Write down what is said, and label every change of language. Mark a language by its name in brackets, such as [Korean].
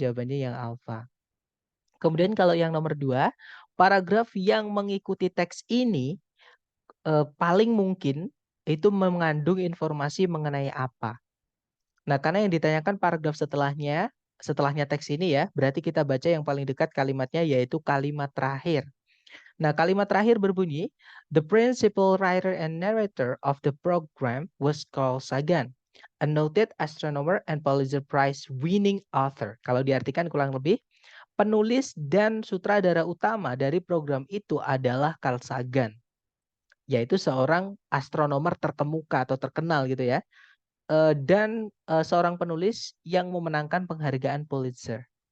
[Indonesian] Jawabannya yang alfa. Kemudian kalau yang nomor 2, paragraf yang mengikuti teks ini paling mungkin itu mengandung informasi mengenai apa. Nah, karena yang ditanyakan paragraf setelahnya teks ini ya, berarti kita baca yang paling dekat kalimatnya yaitu kalimat terakhir. Nah, kalimat terakhir berbunyi, [English] the principal writer and narrator of the program was Carl Sagan, a noted astronomer and Pulitzer Prize winning author. [Indonesian] Kalau diartikan kurang lebih, penulis dan sutradara utama dari program itu adalah Carl Sagan, yaitu seorang astronomer terkemuka atau terkenal gitu ya, dan seorang penulis yang memenangkan penghargaan Pulitzer.